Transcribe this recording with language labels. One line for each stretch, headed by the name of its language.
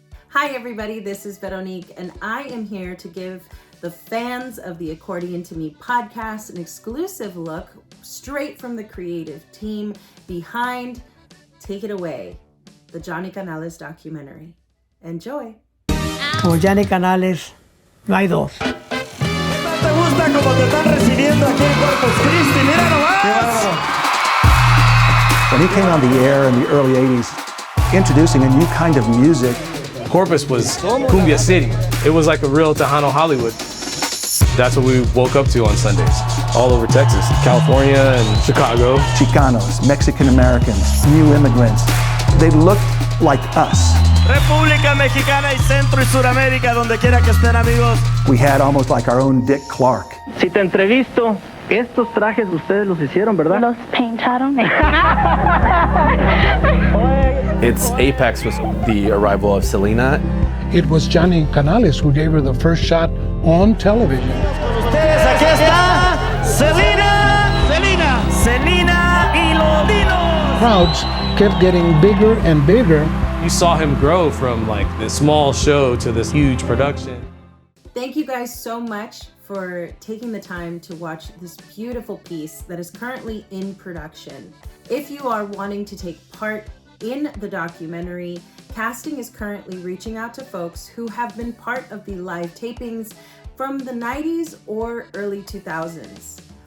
English: Hi everybody, this is Veronique, and I am here to give the fans of the Accordion to Me podcast an exclusive look straight from the creative team behind Take It Away, the Johnny Canales documentary. Enjoy.
Spanish: Como Johnny Canales, no hay dos. ¿Te gusta como te están recibiendo aquí en Corpus Christi? ¡Mira nomás!
English: When he came on the air in the early 80s, introducing a new kind of music. Corpus was Cumbia City. It was like a real Tejano Hollywood. That's what we woke up to on Sundays. All over Texas, California and Chicago. Chicanos, Mexican Americans, new immigrants. They looked like us.
Spanish: República Mexicana y Centro y Suramérica, donde quiera que estén, amigos.
English: We had almost like our own Dick Clark.
Spanish: Si te entrevisto, estos trajes ustedes los hicieron, ¿verdad? Los pintaron.
English: Its apex was the arrival of Selena. It was Johnny Canales who gave her the first shot on television.
Spanish: Ustedes, aquí está Selena y los Dinos.
English: Crowds kept getting bigger and bigger. You saw him grow from like this small show to this huge production. Thank you guys so much for taking the time to watch this beautiful piece that is currently in production. If you are wanting to take part in the documentary, casting is currently reaching out to folks who have been part of the live tapings from the 90s or early 2000s.